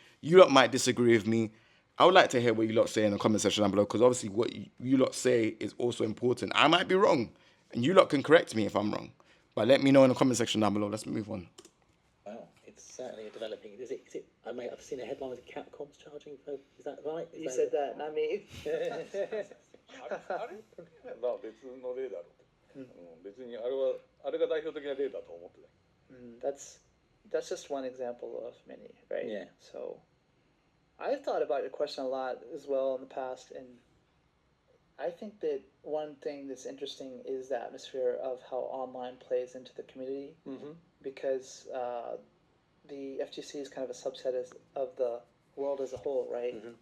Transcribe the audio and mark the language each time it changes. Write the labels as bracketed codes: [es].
[en] You lot might disagree with me. I would like to hear what you lot say in the comment section down below, because obviously what you lot say is also important. I might be wrong, and you lot can correct me if I'm wrong. But let me know in the comment section down below. Let's move on. Wow, it's certainly developing. Is it? I've seen a headline with Capcom's charging for. Is that right? You said that, not me. [ja] あれまあ別の例だろう、別にあれが代表的な例だと思ってた。 [en] That's just one example of many, right? Yeah. So I've thought about your question a lot as well in the past, and I think that one thing that's interesting is the atmosphere of how online plays into the community, because the FGC is kind of a subset of the world as a whole, right?